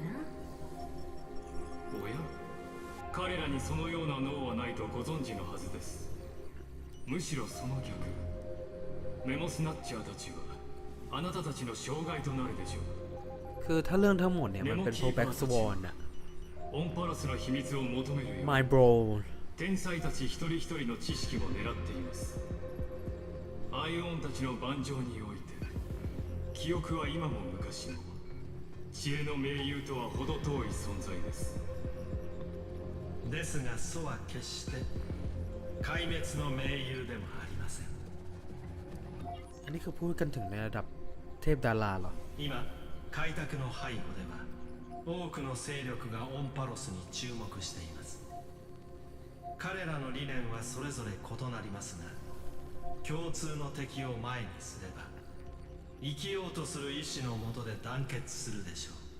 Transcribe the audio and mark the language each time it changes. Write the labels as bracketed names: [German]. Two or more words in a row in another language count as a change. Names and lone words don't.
[Japanese] おや彼らにそのような脳はないとご存知のはずですむしろその逆メモスナッチャーたちはあなたたちの障害となるでしょう [Thai] คือถ้าเรื่องทั้งหมดเนี่ยมันเป็นโปรแบ็กสวอนอะ [Japanese] オンパロスの秘密を求めるよ [English] My bro [Japanese] 天才たち一人一人の知識も狙っていますアイオンたちの盤上において記憶は今も昔も知恵の盟友とは程遠い存在ですが祖は決して壊滅の盟友でもありません [Thai] อันนี้คือพูดกันถึงในระดับเทพดาราเหรอ [Japanese] 今開拓の背後では多くの勢力がオンパロスに注目しています彼らの理念はそれぞれ異なりますが共通の敵を前にすれば生きようとする意志のもとで団結するでしょ